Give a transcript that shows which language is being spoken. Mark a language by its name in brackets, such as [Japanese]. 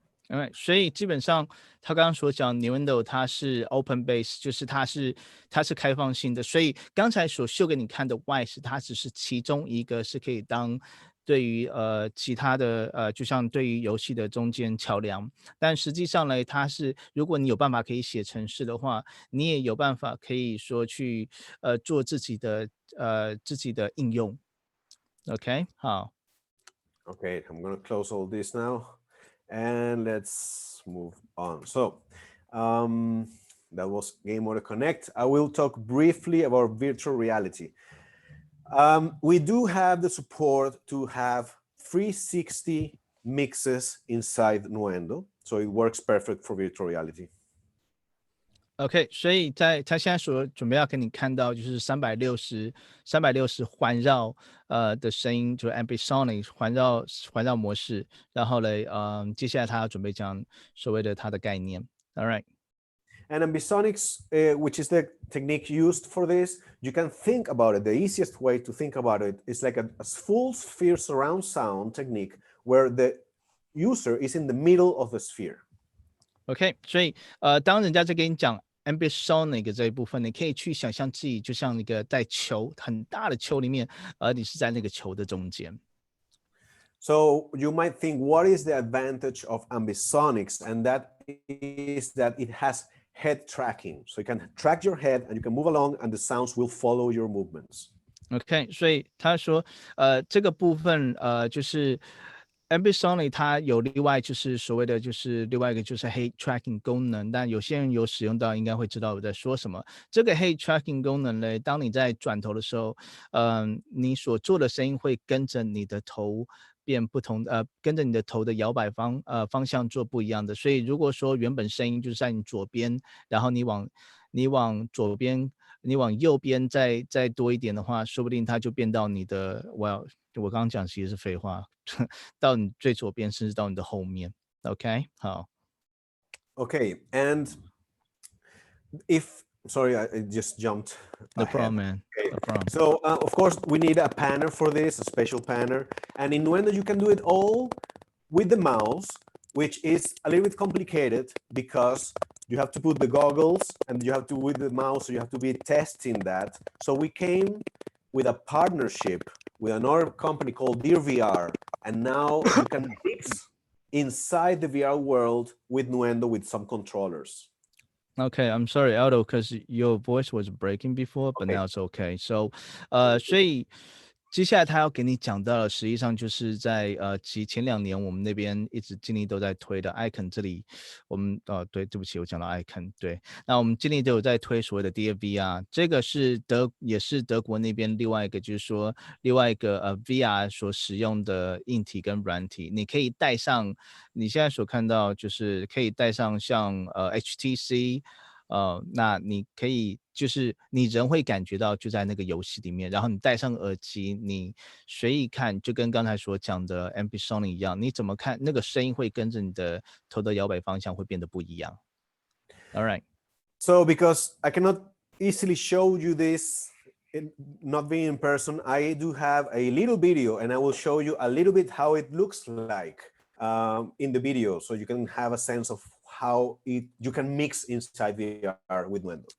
[Chinese] Alright, 所以基本上他刚刚所讲 Nuendo 它是 open base， 就是它是开放性的，所以刚才所秀给你看的 Wise 它只是其中一个是可以当对于其他的就像对于游戏的中间桥梁，但实际上呢，它是如果你有办法可以写程式的话，你也有办法可以说去做自己的应用。 OK， 好。 [English] Okay, I'm going to close all this now. And let's move on. So that was Game Audio Connect. I will talk briefly about virtual reality. We do have the support to have 360 mixes inside Nuendo, so it works perfect for virtual reality. [Chinese] OK， 所以他现在所准备要给你看到就是360环绕的声音，就是 ambisonic 环绕模式。然后嘞，接下来他要准备讲所谓的它的概念。 [English] All right. And ambisonics, which is the technique used for this, you can think about it. The easiest way to think about it is like a full sphere surround sound technique where the user is in the middle of the sphere. [Chinese] OK， 所以当人家在跟你讲 ambisonic 这一部分，你可以去想象自己就像那个在球很大的球里面，而你是在那个球的中间。 [English] So you might think, what is the advantage of ambisonics? And that is that it has head tracking. So you can track your head and you can move along and the sounds will follow your movements. [Chinese] OK， 所以他说，这个部分就是 ambisonic 它有另外就是所谓的就是另外一个就是 head tracking 功能，但有些人有使用到应该会知道我在说什么。这个 head tracking 功能呢，当你在转头的时候，你所做的声音会跟着你的头变不同，跟着你的头的摇摆方向做不一样的。所以如果说原本声音就是在你左边，然后你往左边。你往右边再多一点的话，说不定它就变到你的，我刚刚讲其实是废话，到你最左边，甚至到你的后面。 OK， 好。 [English] Okay, and sorry, I just jumped. No ahead. problem, man. Okay. No problem. So of course we need a panner for this, a special panner, and in Nuendo you can do it all with the mouse, which is a little bit complicated because you have to put the goggles and you have to with the mouse, so you have to be testing that. So we came with a partnership with another company called Dear VR, and now you can mix inside the VR world with Nuendo with some controllers. Okay, I'm sorry, Aldo, because your voice was breaking before, but Okay. now it's okay. [Chinese] So, 所以接下来他要给你讲到的，实际上就是在前2年我们那边一直尽力都在推的 Icon 这里，我们对不起，我讲到 Icon， 对，那我们尽力都有在推所谓的 DFVR， 这个是也是德国那边另外一个就是说另外一个VR 所使用的硬体跟软体，你可以带上你现在所看到就是可以带上像HTC。那你可以就是你人会感觉到就在那个游戏里面，然后你戴上耳机，你随意看，就跟刚才所讲的 ambisonic 一样，你怎么看那个声音会跟着你的头的摇摆方向会变得不一样。 [English] All right. So because I cannot easily show you this, not being in person, I do have a little video and I will show you a little bit how it looks like in the video, so you can have a sense of how you can mix inside VR with Nuendo.